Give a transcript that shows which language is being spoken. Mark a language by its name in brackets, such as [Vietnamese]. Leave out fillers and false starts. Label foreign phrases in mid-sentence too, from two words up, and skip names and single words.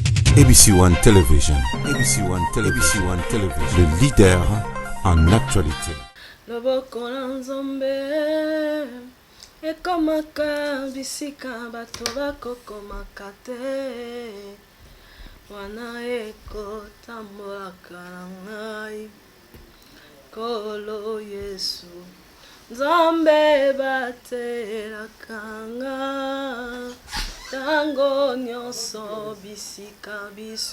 [English] ABC One Television. ABC One Television. ABC One Television. [French] Le leader en actualité. [Lingala] Loboko na nzambe ekomaka bisika bato bakokomaka te wana ekotambolaka na ngai kolo Yesu nzambe batelaka nga tango nyonso bisika biso.